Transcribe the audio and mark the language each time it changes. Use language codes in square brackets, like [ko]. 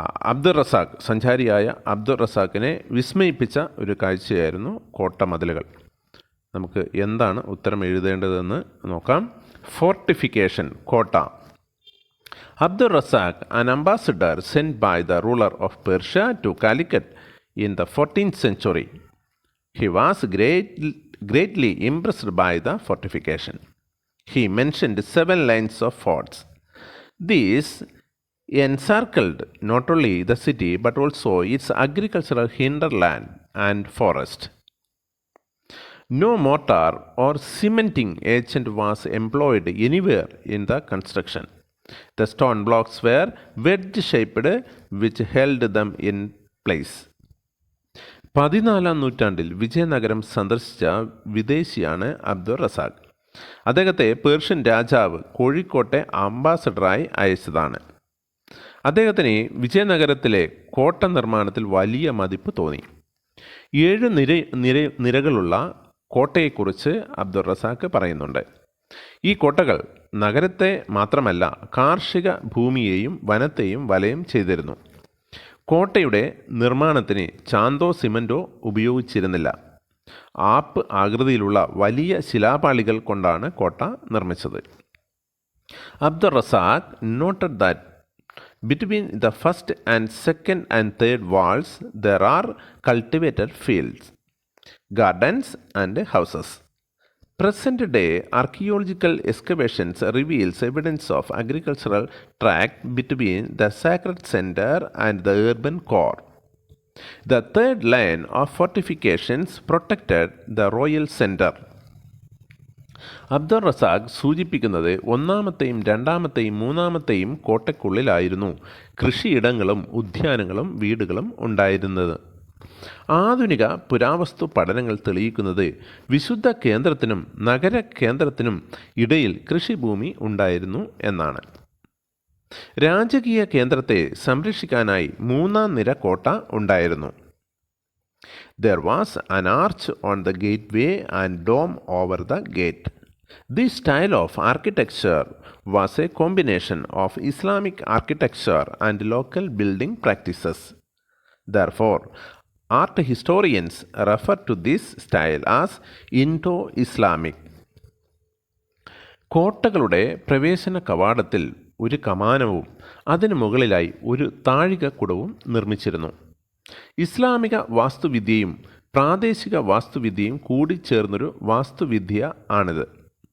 [ml] അബ്ദുൾ റസാഖ്, സഞ്ചാരിയായ അബ്ദുൾ റസാഖിനെ വിസ്മയിപ്പിച്ച ഒരു കാഴ്ചയായിരുന്നു കോട്ടമതിലുകൾ. നമുക്ക് എന്താണ് ഉത്തരം എഴുതേണ്ടതെന്ന് നോക്കാം. ഫോർട്ടിഫിക്കേഷൻ, കോട്ട. [en] Abdul Razak, an ambassador sent by the ruler of Persia to Calicut in the 14th century. He was greatly impressed by the fortification. He mentioned 7 lines of forts. These encircled not only the city but also its agricultural hinterland and forest. No mortar or cementing agent was employed anywhere in the construction. The stone blocks were wedge-shaped, which held them in place. [ml] 14ാം നൂറ്റാണ്ടിൽ വിജയനഗരം സന്ദർശിച്ച വിദേശിയാണ് അബ്ദുൾ റസാഖ്. അദ്ദേഹത്തെ Persian രാജാവ് കോഴിക്കോട്ടെ അംബാസഡറായി അയച്ചതാണ്. അദ്ദേഹത്തിന് വിജയനഗരത്തിലെ കോട്ട നിർമ്മാണത്തിൽ വലിയ മതിപ്പ് തോന്നി. 7 നിരകളുള്ള കോട്ടയെക്കുറിച്ച് അബ്ദുൾ റസാഖ് പറയുന്നുണ്ട്. ഈ കോട്ടകൾ നഗരത്തെ മാത്രമല്ല കാർഷിക ഭൂമിയെയും വനത്തെയും വലയം ചെയ്തിരുന്നു. കോട്ടയുടെ നിർമ്മാണത്തിന് ചാന്തോ സിമൻറ്റോ ഉപയോഗിച്ചിരുന്നില്ല. ആപ്പ് ആകൃതിയിലുള്ള വലിയ ശിലാപാളികൾ കൊണ്ടാണ് കോട്ട നിർമ്മിച്ചത്. [en] Abdul Razzaq noted that between the first and second and third walls there are cultivated fields, gardens and houses. Present-day archaeological excavations reveals evidence of agricultural tract between the sacred center and the urban core. The third line of fortifications protected the royal center. [ml] Abdul Razak സൂചിപ്പിക്കുന്നത് ഒന്നാമത്തെയും രണ്ടാമത്തെയും മൂന്നാമത്തെയും കോട്ടയ്ക്കുള്ളിലായിരുന്നു കൃഷിയിടങ്ങളും ഉദ്യാനങ്ങളും വീടുകളും ഉണ്ടായിരുന്നത്. ആധുനിക പുരാവസ്തു പഠനങ്ങൾ തെളിയിക്കുന്നത് വിശുദ്ധ കേന്ദ്രത്തിനും നഗര കേന്ദ്രത്തിനും ഇടയിൽ കൃഷിഭൂമി ഉണ്ടായിരുന്നു എന്നാണ്. രാജകീയ കേന്ദ്രത്തെ സംരക്ഷിക്കാനായി മൂന്നാം നിര കോട്ട ഉണ്ടായിരുന്നു. [en] There was an arch on the gateway and dome over the gate. This style of architecture was a combination of Islamic architecture and local building practices. Therefore, art historians refer to this style as Indo-Islamic. [ml] കോട്ടകളുടെ പ്രവേശന കവാടത്തിൽ ഒരു കമാനവും അതിനു മുകളിലായി ഒരു താഴികക്കുടവും നിർമ്മിച്ചിരുന്നു. ഇസ്ലാമിക വാസ്തുവിദ്യയും പ്രാദേശിക വാസ്തുവിദ്യയും കൂടിച്ചേർന്നൊരു വാസ്തുവിദ്യ ആണിത്.